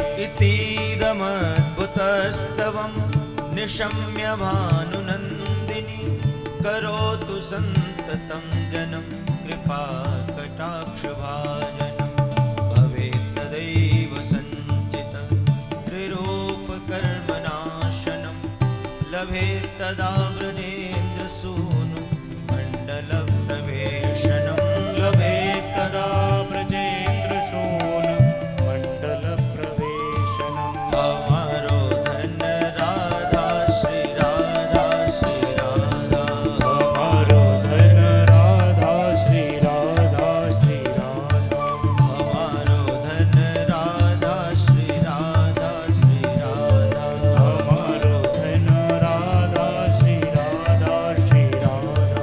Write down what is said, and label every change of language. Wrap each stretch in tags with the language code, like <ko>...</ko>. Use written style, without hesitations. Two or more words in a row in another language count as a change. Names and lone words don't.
<sa>इतीदमद्भुतस्तवं निशम्य भानुनन्दिनी करोतु सन्ततं जनं कृपाकटाक्षभाजनं भवेत् तदैव सञ्चित तदा ब्रजेन्द्रसूनु मण्डलप्रवेशनं लभेत् तदा ब्रजेन्द्रसून मण्डलप्रवेशनम्</sa> <bra>अवरोधन राधा श्री राधा श्री राधा हमारो धन राधा श्री राधा श्री राधा अवरोधन राधा श्री राधा श्री राधा हमारो धन राधा श्री राधा श्री राधा</bra>